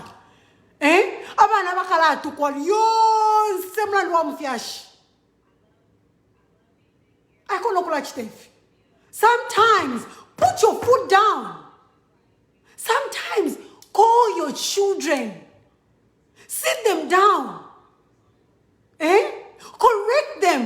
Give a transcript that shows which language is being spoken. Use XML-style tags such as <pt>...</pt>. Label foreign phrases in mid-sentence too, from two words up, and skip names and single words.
<bem>Eh? Abana bakala tukwa yonse mlando wa mufyashi.</bem> <en>Sometimes put your foot down. Sometimes call your children. Sit them down. Eh? Correct them.</en>